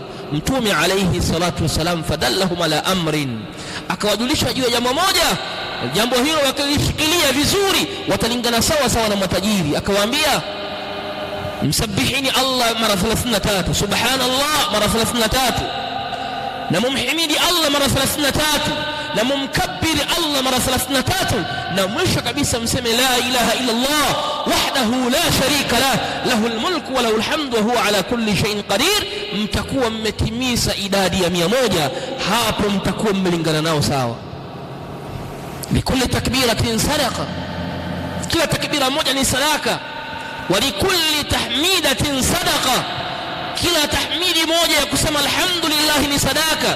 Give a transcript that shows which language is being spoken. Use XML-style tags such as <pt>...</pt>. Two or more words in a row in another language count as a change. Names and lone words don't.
<sw>Mtume</sw> <ar>عليه الصلاة والسلام فدلهم على أمر,</ar> <sw>akawajulisha juu ya jambo moja, jambo hilo wakalishikilia vizuri watalingana sawa sawa na matajiri. Akawaambia, msabbihini Allah mara 33, subhanallah mara 33, na mumhimidi Allah mara 33, na mumkabbiri Allah mara 33, na mwisho kabisa mseme</sw> <ar>لا إله إلا الله وحده لا شريك له، له الملك وله الحمد وهو على كل شيء قدير.</ar> <sw>Mtakuwa mmetimiza idadi ya 100. Hapo mtakuwa mmelingana nao sawa.</sw> <ar>لكل تكبيرة صدقة,</ar> <sw>kila takbira moja ni sadaka.</sw> <ar>ولكل تحميدة صدقة,</ar> <sw>kila tahmidi moja ya kusema alhamdulillah ni sadaka.</sw>